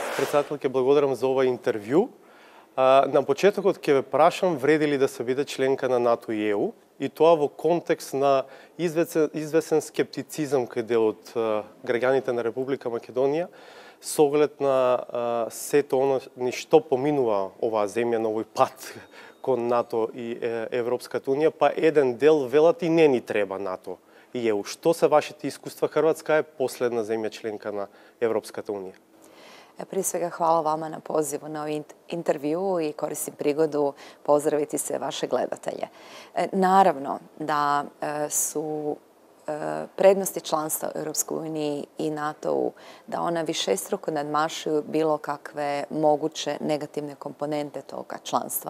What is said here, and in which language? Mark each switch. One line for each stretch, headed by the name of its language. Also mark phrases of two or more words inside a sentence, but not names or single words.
Macedonian: председателке, благодарам за ова интервју. На почетокот ќе ве прашам вреди ли да се биде членка на НАТО и ЕУ, и тоа во контекст на извесен скептицизам кај дел од граѓаните на Република Македонија со оглед на сето оно што поминува оваа земја на овој пат кон НАТО и Европската Унија, па еден дел велат и не ни треба НАТО и ЕУ. Што се вашите искуства? Хрватска е последна земја членка на Европската Унија.
Croatian: Prije svega hvala vama na pozivu na ovaj intervju i koristim prigodu pozdraviti sve vaše gledatelje. Naravno da su prednosti članstva u Europskoj uniji i NATO-u, da ona višestruko nadmašuju bilo kakve moguće negativne komponente toga članstva.